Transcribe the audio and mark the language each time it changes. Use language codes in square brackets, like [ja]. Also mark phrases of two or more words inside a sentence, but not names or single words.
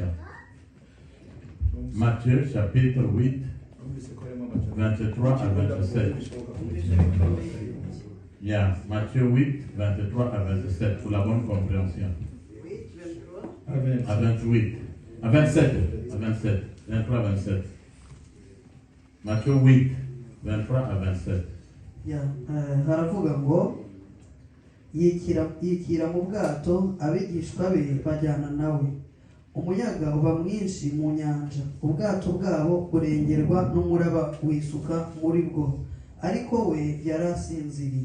[fr] Matthieu chapitre 8, 23 à 27. Yeah, Matthieu 8, 23 à 27, pour la bonne compréhension. À 28. À 27. À 27. 23 à 27. Matthieu 8, 23 à 27. [rw] Haravuga ngo yikira mu bwato abigishwa be bajyana nawe. Umuyaga uba mwinshi mu nyanja, ubwato bwabo burengerwa n'umuraba wisuka muri bwo, ariko we yarasinziriye.